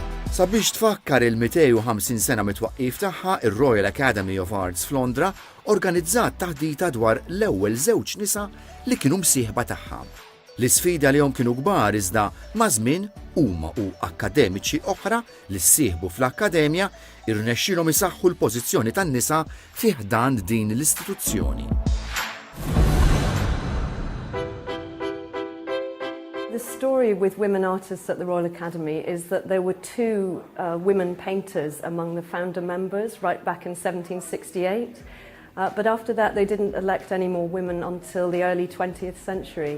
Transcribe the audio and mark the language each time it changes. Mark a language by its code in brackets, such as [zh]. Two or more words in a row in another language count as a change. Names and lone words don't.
[mt] Sabiex tfakkar il-250 sena mitwaqqif tagħha, ir-Royal Academy of Arts f'Londra organizzat taħdita dwar l-ewwel żewġ nisa li kienu msieħba tagħha. L-isfida li kienu kbar iżda ma' żmien huma u akkademiċi oħra li ssieħbu fl-akkademja irnexxilhom isaħħu l-pożizzjoni tan-nisa fih dan din l-istituzzjoni. [en] The story with women artists at the Royal Academy is that there were two women painters among the founder members right back in 1768. But after that, they didn't elect any more women until the early 20th century.